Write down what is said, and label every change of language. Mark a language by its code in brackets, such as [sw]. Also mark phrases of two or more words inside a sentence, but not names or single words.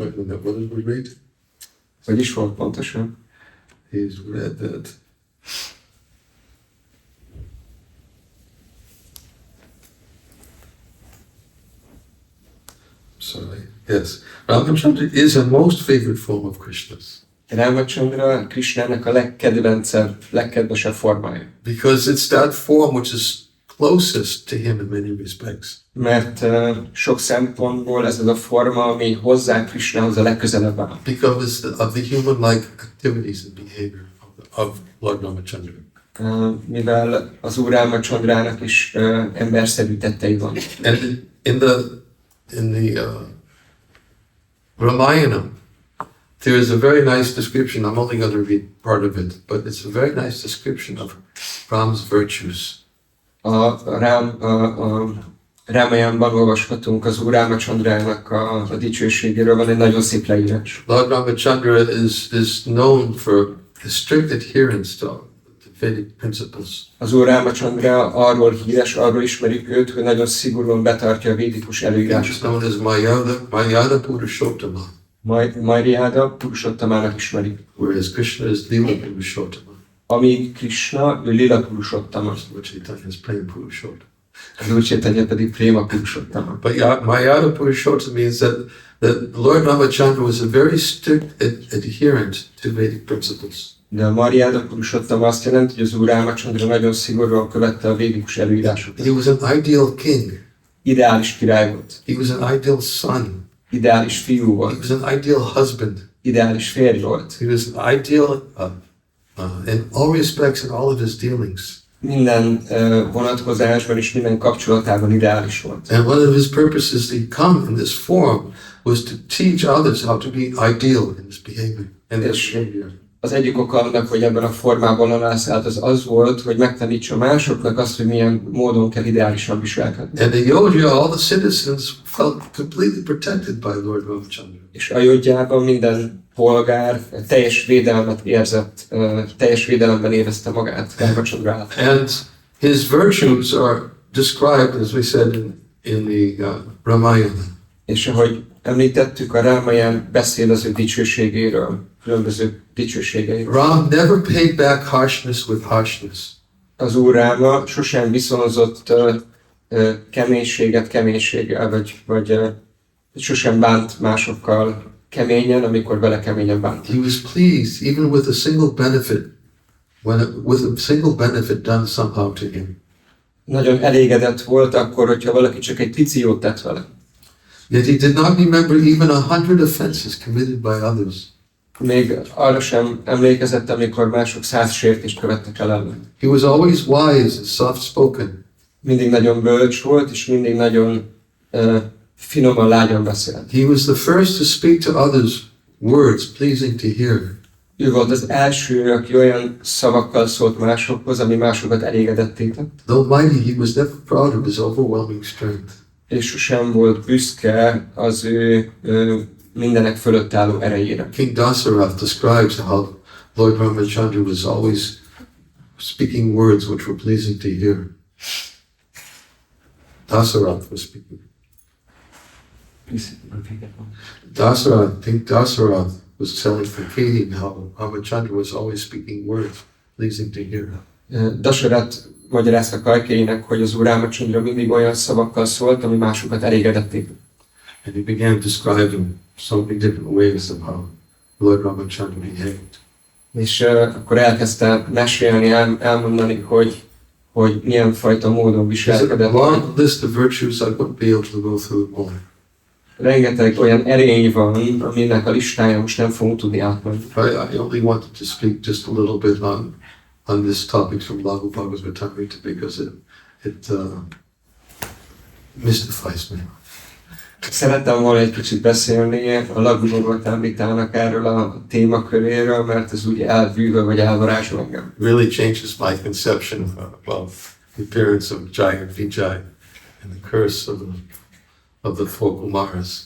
[en] What did we read? [hu] Hogy is volt pontosan? [en] He's read that. Sorry. Yes. Ramachandra is a most favorite form of Krishna's. [hu] Ramachandra Krishnának a legkedvesebb formája. [en] Because it's that form which is closest to him in many respects. [hu] Mert sok szempontból ez az a forma, ami hozzá Krishnához a legközelebb áll. [en] Because of the human-like activities and behavior of Lord Ramachandra. [hu] Mivel az Úr Ramachandrának is emberszerű tettei van. [en] And in the Ramayana, there is a very nice description. I'm only going to read part of it, but it's a very nice description of Ram's virtues. [hu] A Ramayanban olvashatunk az Úr Ramachandrának a dicsőségéről, van egy nagyon szép leírás. [en] Lord Ramachandra is known for his strict adherence to Vedic principles. [hu] Az Úr Ramachandra arról híres, arról ismerik őt, hogy nagyon szigorúan betartja a védikus [en] It's [hu] előírásokat. [en] known as Mayada Purushottama, [hu] Mariáda Purushottamának ismerik. [en] whereas Krishna is Lila Purushottama. [hu] Amíg Krishna, ő Lila Purushottama, [en] Which is plain Purushottama. [hu] az Úr Chaitanya pedig Préma Purushottama. [en] But Mayada Purushottama means that Lord Ramachandra was a very strict adherent to Vedic principles. [hu] De a Mariáda Purushottam azt jelenti, hogy az Úr Ramachandra nagyon szigorúan követte a védikus előírásokat. [en] He was an ideal king. [hu] Ideális király volt. [en] He was an ideal son. [hu] Ideális fiú [en] He [hu] volt. [en] was an ideal husband. [hu] Ideális férj volt. [en] He was an ideal in all respects in all of his dealings. [hu] Minden vonatkozásban és minden kapcsolatában ideális volt. [en] And one of his purposes to come in this form was to teach others how to be ideal in his behavior. And his behavior. [hu] Az egyik oka annak, hogy ebben a formában alászállt, az volt, hogy megtanítsa másoknak azt, hogy milyen módon kell ideálisan viselkedni. [en] And in Yodhya, all the citizens felt completely protected by Lord Ramachandra. [hu] És a Jodhyában minden polgár teljes védelmet érzett, teljes védelemben érezte magát Ramachandra által. [en] And his virtues are described, as we said, in the Ramayana. [hu] És ahogy említettük, a Ramayana beszél az ő dicsőségéről, különböző dicsőségeiről. [en] Ram never paid back harshness with harshness. [hu] Az Úr Ráma sosem viszonozott keménységet keménységgel, vagy sosem bánt másokkal keményen, amikor vele keményen bánt. [en] He was pleased even with a single benefit, with a single benefit done somehow to him. [hu] Nagyon elégedett volt akkor, hogyha valaki csak egy pici jót tett vele. [en] Yet he did not remember even 100 offenses committed by others. [hu] Még arra sem emlékezett, amikor mások 100 sértést követtek el ellen. [en] He was always wise and soft-spoken. [hu] Mindig nagyon bölcs volt, és mindig nagyon finoman, lágyan beszélt. [en] He was the first to speak to others words pleasing to hear. [hu] Ő volt az első, aki olyan szavakkal szólt másokhoz, ami másokat elégedetté tett. [en] Though mighty, he was never proud of his overwhelming strength. [hu] És sosem volt büszke az ő mindenek fölött álló erejére. [en] King Dasarath describes how Lord Ramachandra was always speaking words which were pleasing to hear. Dasarath was speaking. King Dasarath was telling King how Ramachandra was always speaking words pleasing to hear. [hu] Dasarath magyarázta Kajkéinek, hogy az Úr Ramachandra mindig olyan szavakkal szólt, ami másokat elégedetté tett. [en] And he began describing so many different ways of how Lord Ramachandra behaved. [hu] És akkor elkezdte mesélni, elmondani, hogy milyen fajta módon [en] There's a [hu] viselkedett. [en] long list of virtues, I won't be able to go through them all. [hu] Rengeteg olyan erény van, aminek a listája most nem fogunk tudni átmenni. [en] I only wanted to speak just a little bit on this topic from Lagu Bhagavatamrita because it mystifies me. [hu] Szerettem volna egy kicsit beszélni a Lagu Bhagavatamritának erről a témaköréről, mert ez úgy elbűvöl vagy elvarázsol engem. [en] Really changes my conception of the appearance of Jai and Vijay and the curse of the four Kumaras.